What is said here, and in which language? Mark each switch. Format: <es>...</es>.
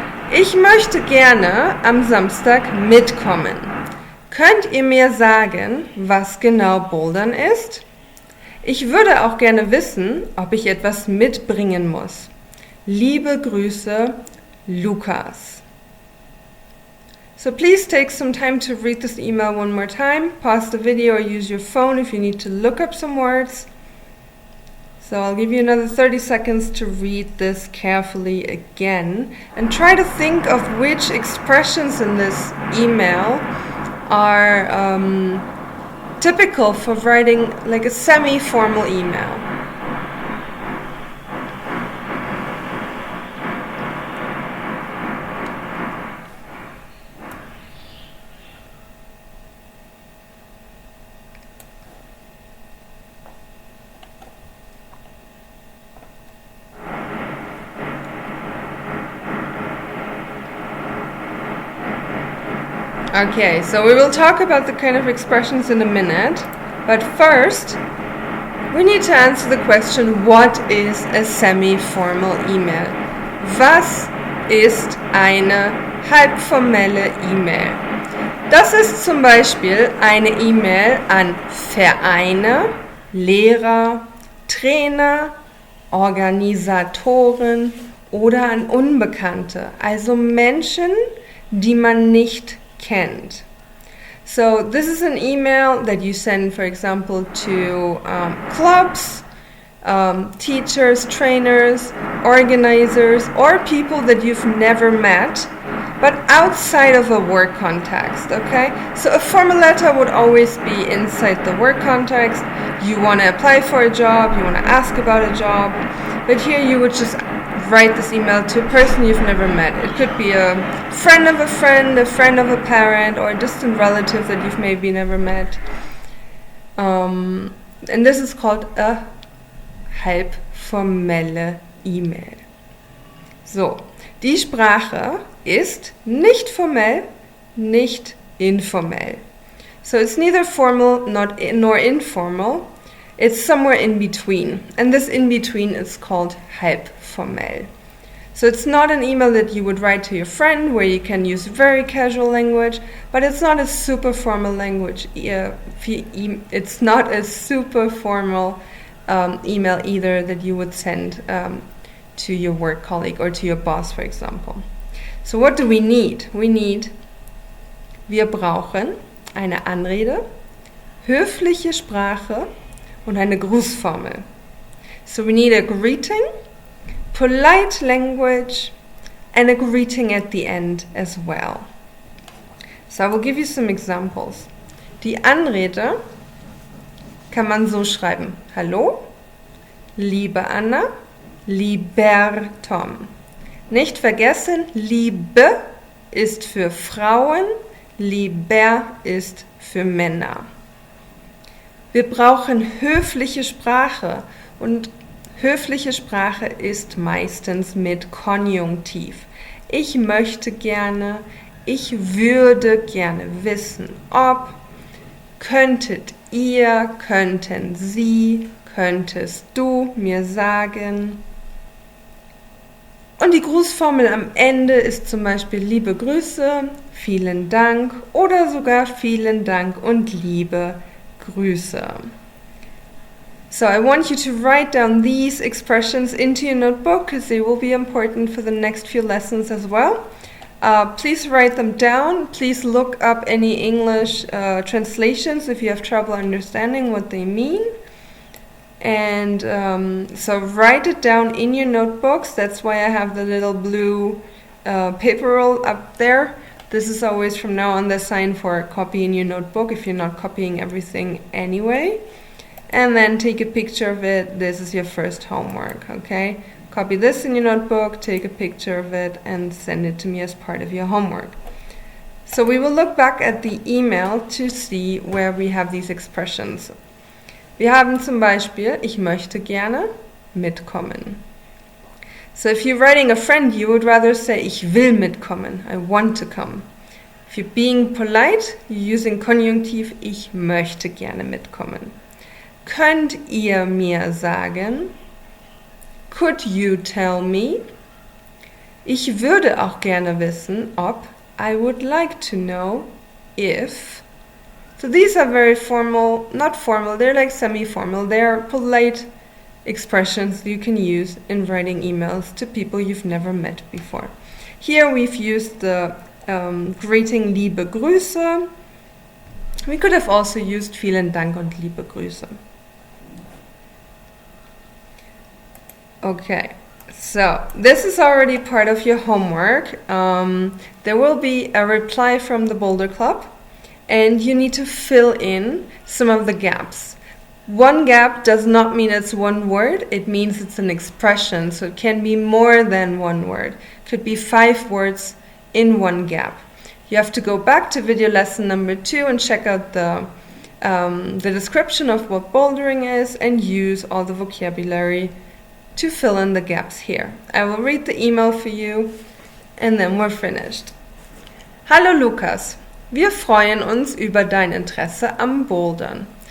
<de>Ich möchte gerne am Samstag mitkommen. Könnt ihr mir sagen, was genau Bouldern ist? Ich würde auch gerne wissen, ob ich etwas mitbringen muss. Liebe Grüße, Lukas.</de> <en>So please take some time to read this email one more time. Pause the video or use your phone if you need to look up some words. So I'll give you another 30 seconds to read this carefully again and try to think of which expressions in this email are typical for writing like a semi-formal email. Okay, so we will talk about the kind of expressions in a minute, but first we need to answer the question, what is a semi-formal email?</en> <de>Was ist eine halbformelle E-Mail. Das ist zum Beispiel eine E-Mail an Vereine, Lehrer, Trainer, Organisatoren oder an Unbekannte, also Menschen, die man nicht kennt.</de> <en>So this is an email that you send, for example, to clubs, teachers, trainers, organizers, or people that you've never met, but outside of a work context, okay? So a formal letter would always be inside the work context. You want to apply for a job, you want to ask about a job, but here you would just write this email to a person you've never met. It could be a friend of a friend of a parent, or a distant relative that you've maybe never met. And this is called a halbformelle E-Mail.</en> <de>So, die Sprache ist nicht formell, nicht informell.</de> <en>So it's neither formal nor informal. It's somewhere in between. And this in between is called halbformell. So it's not an email that you would write to your friend where you can use very casual language, but it's not a super formal language. It's not a super formal email either that you would send to your work colleague or to your boss, for example. So what do we need?</en> <de>Wir brauchen eine Anrede, höfliche Sprache und eine Grußformel.</de> <en>So we need a greeting, polite language, and a greeting at the end as well. So I will give you some examples.</en> <de>Die Anrede kann man so schreiben. Hallo, liebe Anna, lieber Tom. Nicht vergessen, Liebe ist für Frauen, lieber ist für Männer. Wir brauchen höfliche Sprache und höfliche Sprache ist meistens mit Konjunktiv. Ich möchte gerne, ich würde gerne wissen, ob, könntet ihr, könnten Sie, könntest du mir sagen. Und die Grußformel am Ende ist zum Beispiel liebe Grüße, vielen Dank oder sogar vielen Dank und liebe Grüße.</de> <en>So I want you to write down these expressions into your notebook because they will be important for the next few lessons as well. Please write them down. Please look up any English translations if you have trouble understanding what they mean. And so write it down in your notebooks. That's why I have the little blue paper roll up there. This is always from now on the sign for copy in your notebook if you're not copying everything anyway. And then take a picture of it. This is your first homework, okay? Copy this in your notebook, take a picture of it, and send it to me as part of your homework. So we will look back at the email to see where we have these expressions.</en> <de>Wir haben zum Beispiel, ich möchte gerne mitkommen.</de> <en>So if you're writing a friend, you would rather say,</en> <de>ich will mitkommen,</de> <en>I want to come. If you're being polite, you're using Konjunktiv,</en> <de>ich möchte gerne mitkommen. Könnt ihr mir sagen?</de> <en>Could you tell me?</en> <de>Ich würde auch gerne wissen, ob,</de> <en>I would like to know, if. So these are very formal, not formal, they're like semi-formal. They're polite expressions you can use in writing emails to people you've never met before. Here we've used the greeting</en> <de>liebe Grüße.</de> <en>We could have also used</en> <de>vielen Dank und liebe Grüße.</de> <en>Okay, so this is already part of your homework. There will be a reply from the Boulder Club. And you need to fill in some of the gaps. One gap does not mean it's one word, it means it's an expression, so it can be more than one word. It could be 5 words in one gap. You have to go back to video lesson number 2 and check out the description of what bouldering is and use all the vocabulary to fill in the gaps here. I will read the email for you and then we're finished.</en> <de>Hallo Lukas. Wir freuen uns über dein Interesse am Bouldern.</de>